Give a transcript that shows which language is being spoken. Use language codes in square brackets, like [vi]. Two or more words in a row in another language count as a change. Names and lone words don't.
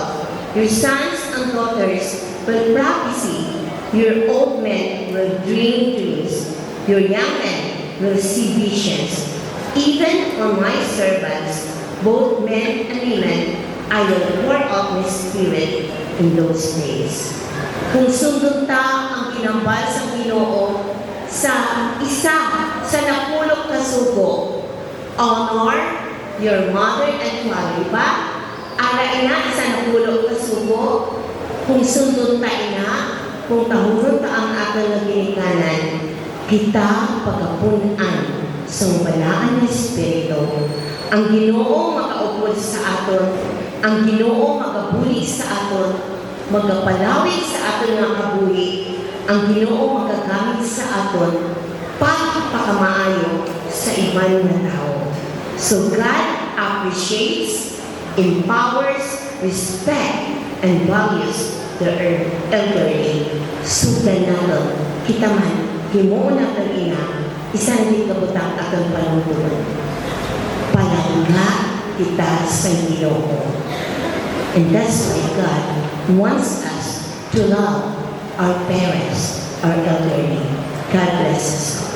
[en] Your sons and daughters will prophesy. Your old men will dream dreams. Your young men will see visions. Even on my servants, both men and women, I will pour out my spirit in those days. [hil] Kung sundot ta ang ginambal sa Ginoo sa isa sa napulok na sugo, [en] honor your mother and father ba? [hil] Ara ina sa napulok na sugo, kung sundot ta ina, kung tahurot ta ang akong naginikanan, kita pagapunan sa balaan ng Espiritu. Ang Ginoo makaupod sa aton, ang Ginoo magabuli sa aton, magapalawig sa aton nga kabuhi, ang Ginoo magagamit sa aton pagpakamaayo sa ibang na tao. [en] So God appreciates, empowers, respect, and values the elderly. [hil] Sudan nato, kita man, himuon natin ina, isang di kabutang atong panuntunan. Palangga kita sa Ginoo. [en] And that's why God wants us to love our parents, our elderly. God bless us.